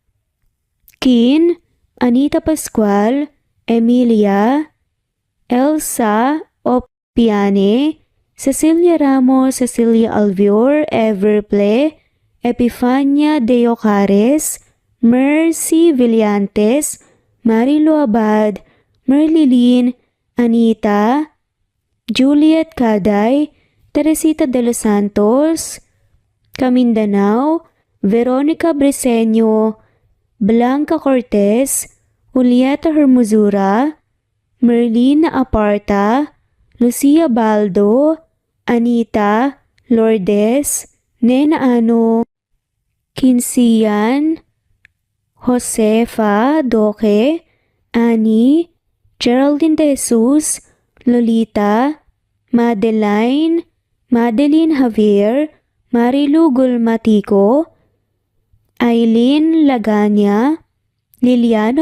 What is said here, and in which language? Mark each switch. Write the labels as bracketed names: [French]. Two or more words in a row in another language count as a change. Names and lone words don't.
[English] Kin, Anita Pascual, Emilia, Elsa Opiane, Cecilia Ramos, Cecilia Alvior, Everplay, Epifania De Ocares, Mercy Villantes, Marilo Abad, Merlilin, Anita, Juliet Caday, Teresita de los Santos, Camindanao, Veronica Briseño, Blanca Cortez, Julieta Hermosura, Merlina Aparta, Lucia Baldo, Anita, Lourdes, Nena Ano, Kinsian, Josefa Doque, Annie, Geraldine De Jesus, Lolita, Madeline, Madeline Javier, Marilu Gulmatico, Aileen Laganya, Liliano